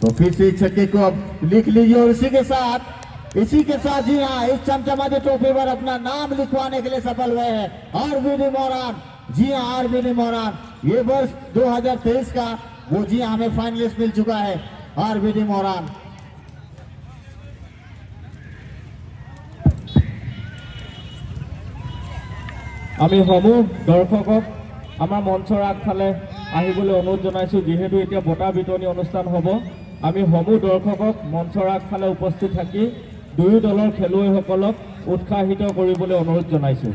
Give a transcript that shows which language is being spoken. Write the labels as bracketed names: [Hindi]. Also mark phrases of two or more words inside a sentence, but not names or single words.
[Hindi] तो फिर से छक्के को अब लिख लीजिए और इसी के साथ जी हाँ इस चमचमाती ट्रॉफी पर अपना नाम लिखवाने के लिए सफल हुए हैं आरबीडी मोरान। जी हाँ आरबीडी मोरान, ये वर्ष 2023 का वो जी हाँ हमें फाइनलिस्ट मिल चुका है आरबीडी मोरान। [Assamese] আমি সমূহ দৰ্শকক আমাৰ মঞ্চৰ আগফালে আহিবলৈ অনুৰোধ জনাইছোঁ। যিহেতু এতিয়া বঁটা বিতৰণি অনুষ্ঠান হ'ব, আমি সমূহ দৰ্শকক মঞ্চৰ আগফালে উপস্থিত থাকি দুয়ো দলৰ খেলুৱৈসকলক উৎসাহিত কৰিবলৈ অনুৰোধ জনাইছোঁ।